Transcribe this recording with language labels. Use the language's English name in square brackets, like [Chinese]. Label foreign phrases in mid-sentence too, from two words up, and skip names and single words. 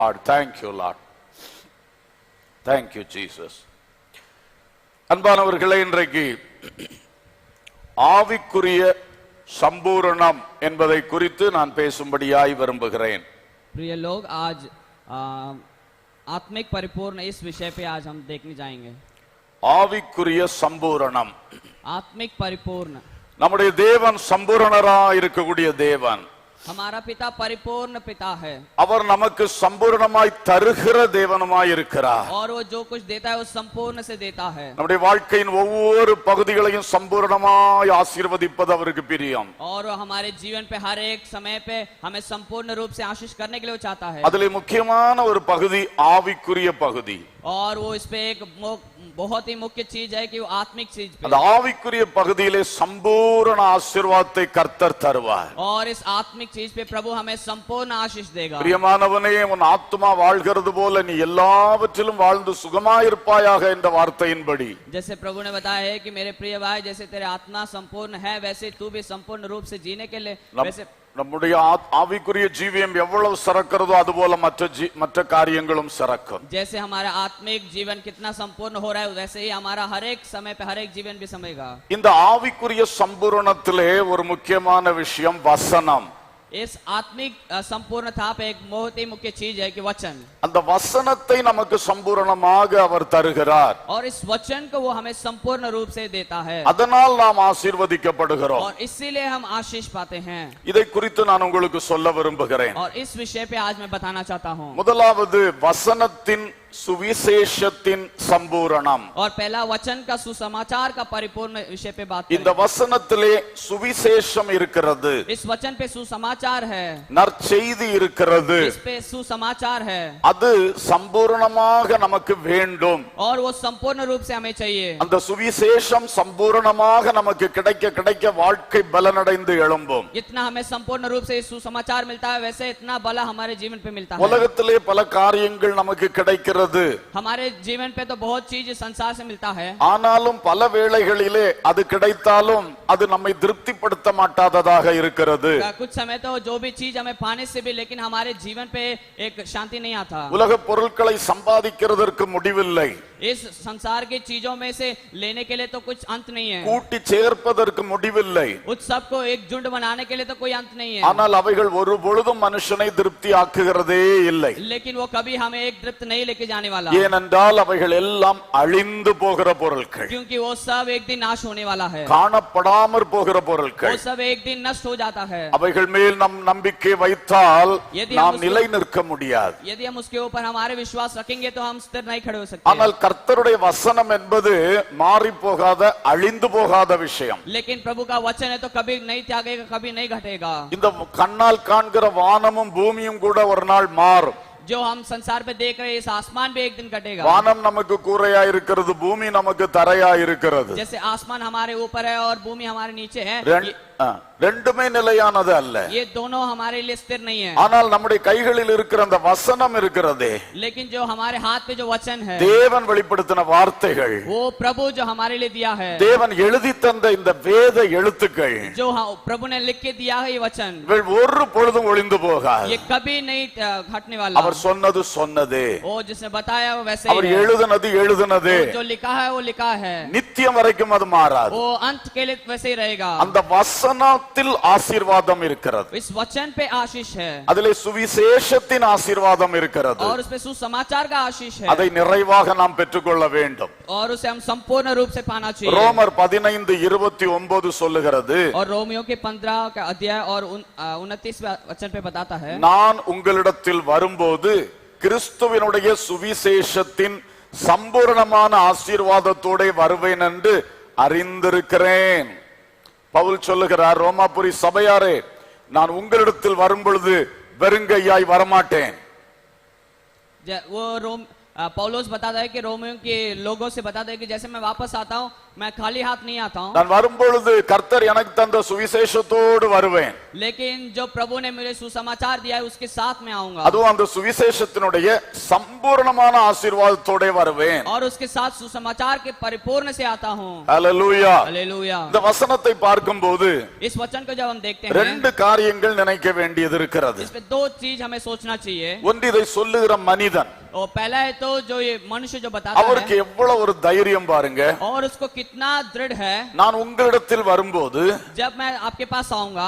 [English] Lord, thank you, Lord. Thank you, Jesus. [Tamil] அன்பானவர்களே, இன்றைக்கு ஆவிக்குரிய சம்பூரணம் என்பதை குறித்து நான் பேசும்படியாய் விரும்புகிறேன். [Hindi] प्रिय लोग, आज आत्मिक परिपूर्ण इस विषय पे आज हम देखने जाएंगे. [Tamil] ஆவிக்குரிய சம்பூரணம். [Hindi] आत्मिक परिपूर्ण. [Tamil] நம்முடைய தேவன் சம்பூரணராய் இருக்கக்கூடிய தேவன். [Hindi] हमारा पिता परिपूर्ण पिता है. [Tamil] அவர் நமக்கு சம்பூரணமாய் தருகிற தேவனுமாய் இருக்கிறார். [Hindi] और वो जो कुछ देता है वो संपूर्ण से देता है. [Tamil] நம்முடைய வாழ்க்கையின் ஒவ்வொரு பகுதிகளையும் சம்பூரணமாய் ஆசீர்வதிப்பது அவருக்கு பிரியம். [Hindi] और हमारे जीवन पे हर एक समय पे हमें संपूर्ण रूप से आशीष करने के लिए वो चाहता है. [Tamil] அதிலே முக்கியமான ஒரு பகுதி ஆவிக்குரிய பகுதி. [Hindi] और वो इस पे एक बहुत ही मुख्य चीज है कि वो आत्मिक चीज पे. [Tamil] அந்த ஆவிக்குரிய பகுதியிலே சம்பூரண ஆசீர்வாதத்தை கர்த்தர் தருவார். [Hindi] और इस आत्मिक चीज पे प्रभु हमें संपूर्ण आशीष देगा. [Tamil] பிரியமானவனே, உன் ஆத்துமா வாழ்கிறது போல நீ எல்லாவற்றிலும் வாழ்ந்து சுகமாயிருப்பாயாக என்ற வார்த்தையின்படி, [Hindi] जैसे प्रभु ने बताया है कि मेरे प्रिय भाई, जैसे तेरे आत्मा संपूर्ण है वैसे तू भी संपूर्ण रूप से जीने के लिए वैसे [Tamil] நம்முடைய ஆவிக்குரிய ஜீவியம் எவ்வளவு சிறக்கிறதோ அதுபோல மற்ற காரியங்களும் சிறக்கும். [Hindi] जैसे हमारा आत्मिक जीवन कितना संपूर्ण हो रहा है वैसे ही हमारा हर एक समय पे हर एक जीवन भी समझेगा. [Tamil] இந்த ஆவிக்குரிய சம்பூரணத்திலே ஒரு முக்கியமான விஷயம் வசனம். [Hindi] इस आत्मिक संपूर्णता पे एक बहुत ही मुख्य चीज है कि वचन. [Tamil] அந்த வசனத்தை நமக்கு சம்பூரணமாக அவர் தருகிறார். [Hindi] और इस वचन को वो हमें संपूर्ण रूप से देता है. [Tamil] அதனால் நாம் ஆசீர்வதிக்கப்படுகிறோம். [Hindi] और इसीलिए हम आशीष पाते हैं. [Tamil] இதை குறித்து நான் உங்களுக்கு சொல்ல விரும்புகிறேன். [Hindi] और इस विषय पे आज मैं बताना चाहता हूँ. [Tamil] முதலாவது வசனத்தின் சுவிசேஷத்தின் சம்பூரணம். [Hindi] और पहला वचन का सुसमाचार का परिपूर्ण विषय पे बात [Tamil] இந்த வசனத்திலே சுவிசேஷம் இருக்கிறது. [Hindi] इस वचन पे सुसमाचार है. [Tamil] நற்செய்தி இருக்கிறது. [Hindi] इस पे सुसमाचार है. [Tamil] அது சம்பூரணமாக நமக்கு வேண்டும். [Hindi] और वो संपूर्ण रूप से हमें चाहिए. [Tamil] அந்த சுவிசேஷம் சம்பூரணமாக நமக்கு கிடைக்க கிடைக்க வாழ்க்கை பலனடைந்து எழும்பும். [Hindi] इतना हमें संपूर्ण रूप से सुसमाचार मिलता है वैसे इतना बला हमारे जीवन पे मिलता है. [Tamil] உலகத்திலே பல காரியங்கள் நமக்கு கிடைக்கிறது. [Hindi] हमारे जीवन पे तो बहुत चीज संसार से मिलता है. [Tamil] ஆனாலும் பல வேளைகளிலே அது கிடைத்தாலும் அது நம்மை திருப்திப்படுத்த மாட்டாததாக இருக்கிறது. [Hindi] कुछ समय तो जो भी चीज हमें पाने से भी लेकिन हमारे जीवन पे एक शांति नहीं आता. [Tamil] உலக பொருட்களை சம்பாதிக்கிறதற்கு முடிவில்லை. [Hindi] इस संसार की चीजों में से लेने के लिए तो कुछ अंत नहीं है. [Tamil] கூட்டி சேர்ப்பதற்கு முடிவில்லை. [Hindi] उस सब को एक झुंड बनाने के लिए तो कोई अंत नहीं है. [Tamil] ஆனால் அவைகள் ஒரு பொழுதும் மனுஷனை திருப்தி ஆக்குகிறதே இல்லை. [Hindi] लेकिन वो कभी हमें एक तृप्त नहीं लेके जाने वाला. [Tamil] ஏனென்றால் அவைகள் எல்லாம் அழிந்து போகிற பொருட்கள். [Hindi] क्योंकि वो सब एक दिन नाश होने वाला है. [Tamil] காணப்படாமற் போகிற பொருட்கள். [Hindi] वो सब एक दिन नष्ट हो जाता है. [Tamil] அவைகள் மேல் நம் நம்பிக்கை வைத்தால் [Hindi] यदि [Tamil] நாம் நிலை நிற்க முடியாது. [Hindi] यदि हम उसके ऊपर हमारे विश्वास रखेंगे तो हम स्थिर नहीं खड़े हो सकते. [Tamil] ஆனால் கர்த்தருடைய வசனம் என்பது மாறி போகாத அழிந்து போகாத விஷயம். [Hindi] लेकिन प्रभु का वचन है तो कभी नहीं त्यागेगा, कभी नहीं घटेगा. [Tamil] இந்த கண்ணால் காண்கிற வானமும் பூமியும் கூட ஒரு நாள் மாறும். [Hindi] जो हम संसार पे देख रहे हैं इस आसमान भी एक दिन कटेगा. [Tamil] வானம் நமக்கு கூரையா இருக்கிறது, பூமி நமக்கு தரையா இருக்கிறது. [Hindi] जैसे आसमान हमारे ऊपर है और भूमि हमारे नीचे है. [Tamil] ரெண்டுமே நிலையானது அல்ல. [Hindi] ये दोनों हमारे लिए स्थिर नहीं है. [Tamil] ஆனால் நம்முடைய கைகளில் இருக்கிற அந்த வசனம் இருக்கிறதே, [Hindi] लेकिन जो हमारे हाथ पे जो वचन है, [Tamil] தேவன் வெளிப்படுத்தின வார்த்தைகள், [Hindi] वो प्रभु जो हमारे लिए दिया है, [Tamil] தேவன் எழுதி தந்த இந்த வேத எழுத்துக்கள், [Hindi] जो प्रभु ने लिख के दिया है ये वचन, [Tamil] ஒரு பொழுதும் ஒளிந்து போகாது. [Hindi] ये कभी नहीं घटने वाला. [Tamil] அவர் சொன்னது சொன்னதே, [Hindi] वो जिसने बताया वो वैसे [Tamil] அவர் [Hindi] ही है. [Tamil] எழுதினது எழுதினதே, [Hindi] जो लिखा है वो लिखा है. [Tamil] நித்தியம் வரைக்கும் அது மாறாது. [Hindi] वो अंत के लिए वैसे ही रहेगा. [Tamil] அந்த வசனத்தில் ஆசீர்வாதம் இருக்கிறது. [Hindi] इस वचन पे आशीष है. [Tamil] அதிலே சுவிசேஷத்தின் ஆசீர்வாதம் இருக்கிறது. [Hindi] और उसपे सुसमाचार का आशीष है. [Tamil] அதை நிறைவாக நாம் பெற்றுக்கொள்ள வேண்டும். [Hindi] और उसे हम संपूर्ण रूप से पाना चाहिए. [Tamil] ரோமர் 15:29 சொல்லுகிறது, [Hindi] और रोमियो के 15 का अध्याय और 29 वचन पे बताता है, [Tamil] நான் உங்களிடத்தில் வரும்போது கிறிஸ்துவினுடைய சுவிசேஷத்தின் சம்பூர்ணமான ஆசீர்வாதத்தோட வருவேன் என்று அறிந்திருக்கிறேன். பவுல் சொல்லுகிறார், ரோமாபுரி சபையாரே, நான் உங்களிடத்தில் வரும் பொழுது வெறுங்கையாய் வரமாட்டேன். [Hindi] वो पौलुस बताता है कि रोमियो के लोगों से बताता है कि जैसे मैं वापस आता हूँ मैं खाली हाथ नहीं आता हूँ, [Tamil] நான் வரும்பொழுது கர்த்தர் எனக்கு தந்த சுவிசேஷத்தோடு வருவேன். [Hindi] लेकिन जो प्रभु ने मुझे सुसमाचार दिया है उसके साथ में आऊंगा, [Tamil] அதுவும் அந்த சுவிசேஷத்தினுடைய சம்பூர்ணமான ஆசீர்வாதத்தோட வருவேன். [Hindi] और उसके साथ सुसमाचार के परिपूर्ण से आता हूँ. [Tamil] ஹல்லேலூயா. [Hindi] हालेलुया. [Tamil] இந்த வசனத்தை பார்க்கும்போது [Hindi] इस वचन को जब हम देखते हैं [Tamil] ரெண்டு காரியங்கள் நினைக்க வேண்டியது இருக்கிறது. [Hindi] इसमें दो चीज हमें सोचना चाहिए. [Tamil] ஒன்று இதை சொல்லுகிற மனிதன், [Hindi] और पहला है तो जो ये मनुष्य जो बताता [Tamil] அவருக்கு [Hindi] है [Tamil] எவ்வளவு ஒரு தைரியம் பாருங்க. [Hindi] और उसको कितना दृढ़ है, [Tamil] நான் உங்களிடத்தில் வரும்போது [Hindi] जब मैं आपके पास आऊंगा